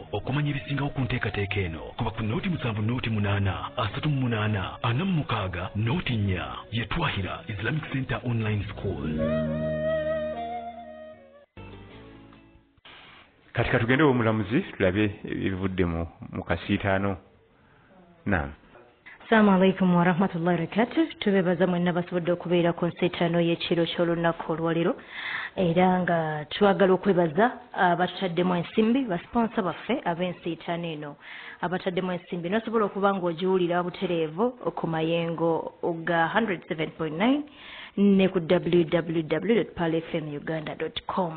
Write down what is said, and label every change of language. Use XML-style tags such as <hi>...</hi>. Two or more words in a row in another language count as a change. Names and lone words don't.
<lg>Okumanya ebisingawo ku nteekateeka eno kuba ku nooti 7 nooti 8 38 46 nooti 4 ye Twahira Islamic Center Online School. Katika tugende omulamuzi tulabe ebivudde mu kasiitaano. Naam.</lg> <ar>السلام عليكم ورحمة الله وبركاته.</ar> <lg>Tubebaza mwenna basobodde okubeera ku nsiitaano y'ekiro ky'olunaku olwaleero era nga twagala okwebaza abatutaddemu ensimbi basponsa baffe ab'ensiitaano eno abatutaddemu ensimbi nosobola okuba ng'ogiwulira butereevu ku mayengo ga 107.9 ne ku www.palfmuganda.com.</lg>